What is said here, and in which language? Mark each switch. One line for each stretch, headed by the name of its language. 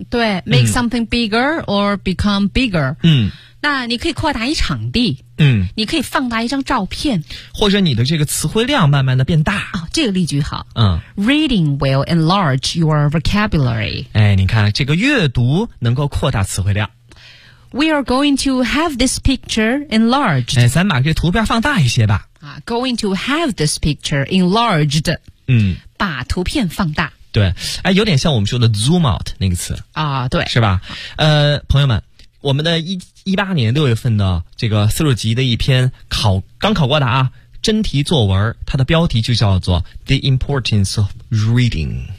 Chinese: 对，
English: make something bigger or become bigger。
Chinese: 那你可以扩大一场地，你可以放大一张照片，或者你的这个词汇量慢慢的变大。这个例句好，
English: Reading will enlarge your vocabulary。
Chinese: 哎，你看这个阅读能够扩大词汇量。
English: We are going to have this picture enlarged.
Chinese: 哎，咱把这图片放大一些吧。
English: Going to have this picture enlarged.
Chinese: 把图片放大。对，哎，有点像我们说的 zoom out 那个词。对。是吧？朋友们，我们的2018年六月份的这个40级的一篇刚考过的啊，真题作文，它的标题就叫做 The Importance of Reading。